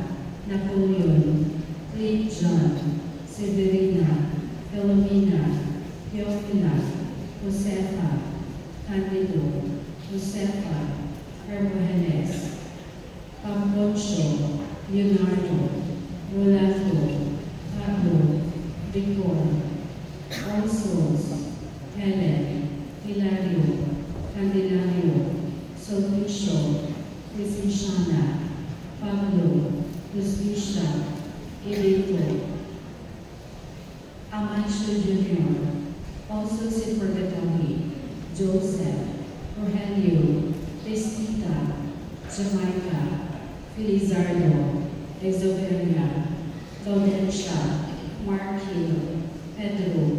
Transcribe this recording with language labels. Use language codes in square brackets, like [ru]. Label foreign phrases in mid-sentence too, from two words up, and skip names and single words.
[en] Napoleon, Clint John, Severina, Philomena, Theophila, Josefa, Candido, Josefa, Hermogenes, Pamponcio, Leonardo, Rolando, Pablo, Victor, all souls, Helen, Hilario, Candelario, Sulpicio, Crisishana, Pablo, Lucia, Elito, Amancio Jr., also si Purgatory, Joseph, Rogelio, Cristita, Jamaica, Felizardo, Exoveria, Gaudentia, Mark Hill, Pedro,